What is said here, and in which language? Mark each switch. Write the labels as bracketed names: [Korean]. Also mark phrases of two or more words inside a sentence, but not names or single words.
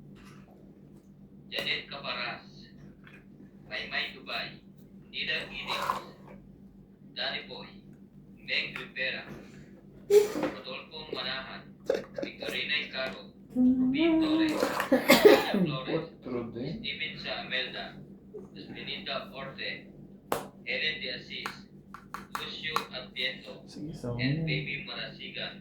[Filipino] Janet Caparas, Maymay Dubai, Nida Edith, Danny Boy, Meg Rivera, Rodolfo Manahan, Victorina Icaro, Rubin Torres, William Flores, Steven Sa Amelda, Espinita Orte, Helen de Assis, Lucio Adviento, Sige, so. and Baby Marasigan.